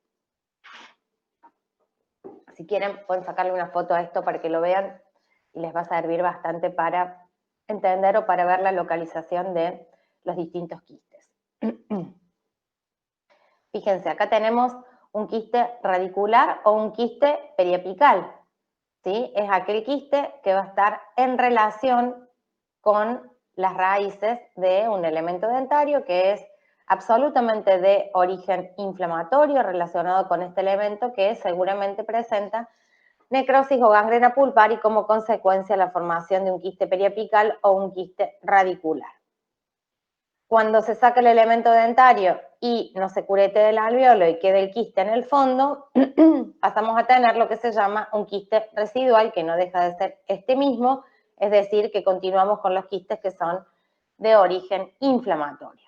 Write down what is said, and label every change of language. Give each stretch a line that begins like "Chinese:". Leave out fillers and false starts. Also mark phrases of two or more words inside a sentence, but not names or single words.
Spanish: Si quieren, pueden sacarle una foto a esto para que lo vean y les va a servir bastante para entender o para ver la localización de los distintos quistes. Fíjense, acá tenemos un quiste radicular o un quiste periapical, ¿sí? Es aquel quiste que va a estar en relación con las raíces de un elemento dentario que es absolutamente de origen inflamatorio relacionado con este elemento que seguramente presenta necrosis o gangrena pulpar y como consecuencia la formación de un quiste periapical o un quiste radicular. Cuando se saca el elemento dentario y no se curete el alveolo y quede el quiste en el fondo, pasamos a tener lo que se llama un quiste residual, que no deja de ser este mismo, es decir, que continuamos con los quistes que son de origen inflamatorio.